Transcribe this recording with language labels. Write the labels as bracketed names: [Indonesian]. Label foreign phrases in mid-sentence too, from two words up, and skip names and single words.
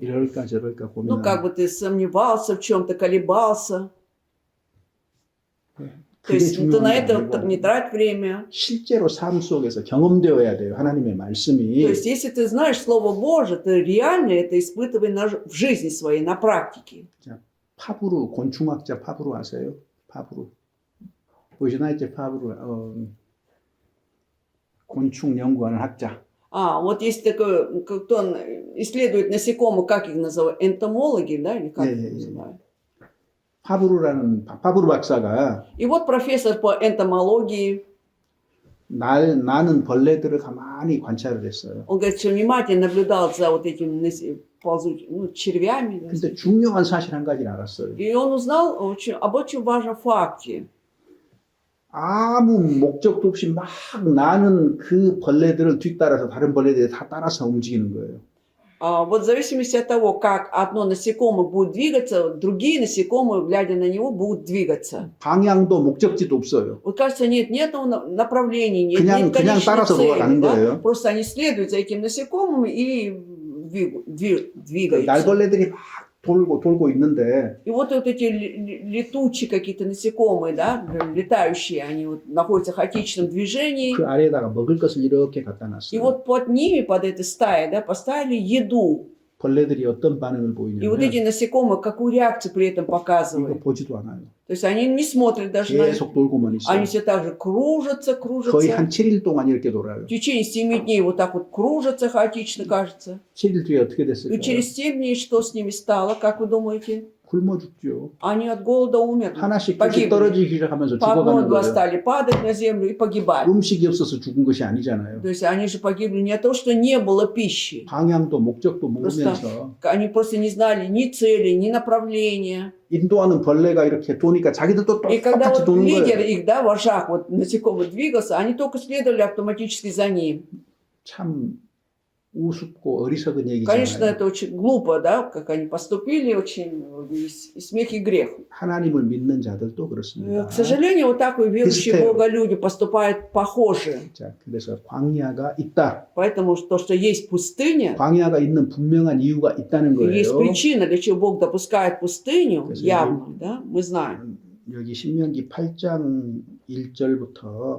[Korean] 이럴까 저럴까 [Russian] Ну, как [Korean] 고민하는. [Russian] бы ты сомневался в чем-то, колебался. То [Korean] 그게 [Russian] есть ты [Korean] 중요한 [Russian] на [Korean] 게 [Russian] это [Korean] 아니고 [Russian] не трать время. [Korean] 실제로 삶 속에서 경험되어야 돼요. 하나님의 [Russian] То [Korean] 말씀이. [Russian] есть если ты знаешь Слово Божие, ты реально это испытывай в жизни своей, на практике. [Korean] 파브르 곤충학자 파브르 아세요? 파브르. [Russian] Вы знаете [Korean] 파브르 곤충 연구하는 학자. [Russian] Вот есть такой, кто исследует насекомых, как их называют, энтомологи, да, или как их называют? [Korean] 파브르 박사가 [Russian] И вот профессор по энтомологии, [Korean] 나는 벌레들을 가만히 관찰을 했어요. [Russian] он говорит, что внимательно наблюдал за вот этими червями. Да. [Korean] 근데 중요한 사실 한 가지를 알았어요. [Russian] И он узнал об очень важном факте. [Korean] 아무 목적도 없이 막 나는 그 벌레들을 뒤따라서 다른 벌레들이 다 따라서 움직이는 거예요. [Russian] Вот в зависимости от того, как одно насекомое будет двигаться, другие насекомые, глядя на него, будут двигаться. [Korean] 방향도 목적지도 없어요. [Russian] Вот кажется, нет ни одного направления, нет [Korean] 그냥 [Russian] конечной [Korean] 따라서 [Russian] цели. [Korean] 돌아가는 [Russian] Да? [Korean] 거예요. [Russian] Просто они следуют за этим насекомым и двигаются. [Korean] 날벌레들이 막 돌고 있는데 [Russian] И вот эти летучие какие-то насекомые, да, летающие, они вот находятся в хаотичном движении. [Korean] 그 아래에다가 먹을 것을 이렇게 갖다 [Russian] И [Korean] 놨어요. [Russian] вот под ними, под этой стаей, да, поставили еду. [Korean] 벌레들이 어떤 반응을 [Russian] И вот эти [Korean] 보이냐면 [Russian] насекомые какую реакцию при этом [Korean] 이거 [Russian] показывают. [Korean] 보지도 않아요. [Russian] То есть они не смотрят даже на это. [Korean] 계속 돌고만 있어요. [Russian] Они все так же кружатся. [Korean] 거의 한 7일 동안 이렇게 돌아요. [Russian] В течение 7 дней вот так вот кружатся хаотично, кажется. [Korean] 7일 뒤에 어떻게 [Russian] И [Korean] 됐을까요? [Russian] через 7 дней что с ними стало, как вы думаете? [Korean] 굶어 죽죠. [Russian] Они от голода умерли. [Korean] 하나씩 [Russian] Погибли. [Korean] 떨어지기 시작하면서 [Russian] По одной, [Korean] 죽어가는 [Russian] два [Korean] 거예요. [Russian] стали падать на землю и погибать. [Korean] 음식이 없어서 죽은 것이 아니잖아요. [Russian] То есть они же погибли не от того, что не было пищи. [Korean] 방향도 목적도 모르면서 [Russian] Они просто не знали ни цели, ни направления. [Korean] 인도하는 벌레가 이렇게 도니까 자기들도 [Russian] И когда [Korean] 똑같이 [Russian] вот [Korean] 도는 [Russian] лидер [Korean] 거예요. [Russian] их, да, вожак, вот насекомый двигался, они только следовали автоматически за ним. [Korean] 참 우습고 어리석은 [Russian] Конечно, [Korean] 얘기잖아요. [Russian] это очень глупо, да, как они поступили, очень и смех и грех. [Korean] 하나님을 믿는 자들도 그렇습니다. [Russian] К сожалению, вот так и верующие в [Korean] 비슷해요. [Russian] Бога люди поступают похоже. [Korean] 자, 그래서 광야가 있다. [Russian] Поэтому то, что есть пустыня, [Korean] 광야가 있는 분명한 이유가 있다는 [Russian] и есть [Korean] 거예요. [Russian] причина, для чего Бог допускает пустыню, [Korean] 그래서 [Russian] явно, да, мы знаем. [Korean] 여기 신명기 8장 1절부터